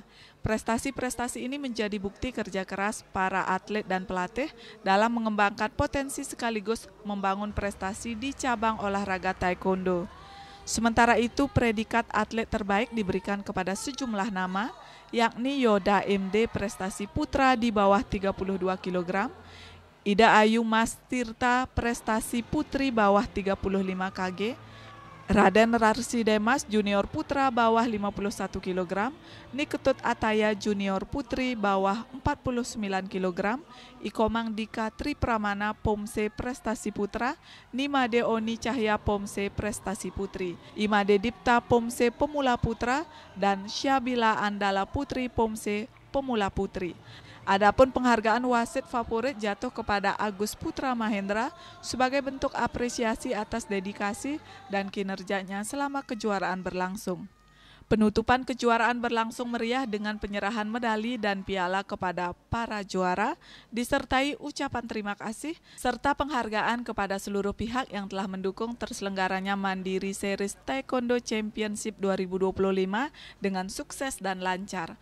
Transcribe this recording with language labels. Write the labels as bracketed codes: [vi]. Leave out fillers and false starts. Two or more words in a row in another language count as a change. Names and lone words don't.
[id] Prestasi-prestasi ini menjadi bukti kerja keras para atlet dan pelatih dalam mengembangkan potensi sekaligus membangun prestasi di cabang olahraga taekwondo. Sementara itu, predikat atlet terbaik diberikan kepada sejumlah nama, yakni Yoda MD prestasi putra di bawah 32 kg, Ida Ayu Mas Tirta prestasi putri bawah 35 kg, Raden Rarsi Demas junior putra bawah 51 kg, Niketut Ataya junior putri bawah 49 kg, Ikomang Dika Tri Pramana Pomse prestasi putra, Nimade Oni Cahya Pomse prestasi putri, Imade Dipta Pomse pemula putra, dan Syabila Andala Putri Pomse pemula putri. Adapun penghargaan wasit favorit jatuh kepada Agus Putra Mahendra sebagai bentuk apresiasi atas dedikasi dan kinerjanya selama kejuaraan berlangsung. Penutupan kejuaraan berlangsung meriah dengan penyerahan medali dan piala kepada para juara, disertai ucapan terima kasih, serta penghargaan kepada seluruh pihak yang telah mendukung terselenggaranya Mandiri Series Taekwondo Championship 2025 dengan sukses dan lancar.